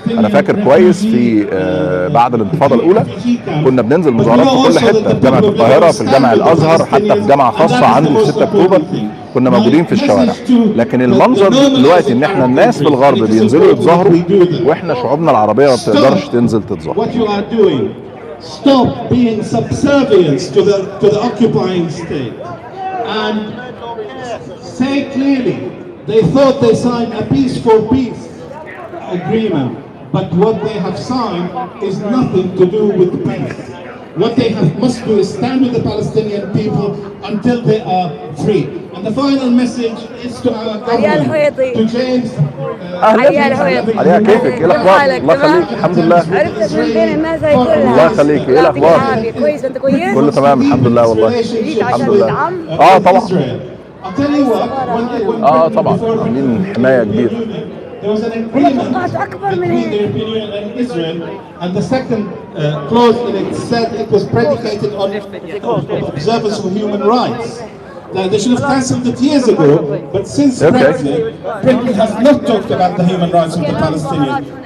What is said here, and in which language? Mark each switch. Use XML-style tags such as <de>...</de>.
<ar>انا فاكر كويس في بعد الانتفاضه الاولى كنا بننزل مظاهرات في كل حته، في جامعه القاهره، في الجامع الازهر، حتى في جامعه خاصه عندي في 6 اكتوبر كنا موجودين في الشوارع. لكن المنظر دلوقتي ان احنا الناس في الغرب بينزلوا يتظاهروا واحنا شعوبنا العربيه ما بتقدرش تنزل تتظاهر.</ar> <en>Stop being subservient to the occupying state and say clearly they thought they signed a peace for peace agreement, but what they have signed is nothing to do with peace. What they must do is stand with the Palestinian people until they are free. And the final message is to our government, to James.</en> <ar>عليها كيفك؟ ايه الاخبار؟ الله يخليك. الحمد لله. عرفتك من بين الناس هاي كلها. الله يخليك. ايه الاخبار؟ كويس. انت كويس؟ كله تمام الحمد لله والله. الحمد لله. طبعا. طبعا عاملين حمايه كبيره.</ar> <en>There was an agreement between the European Union and Israel, and the second clause in it said it was predicated on observance of human rights. Now, they should have cancelled it years ago, but since Brexit, Britain has not talked about the human rights of the Palestinians.</en>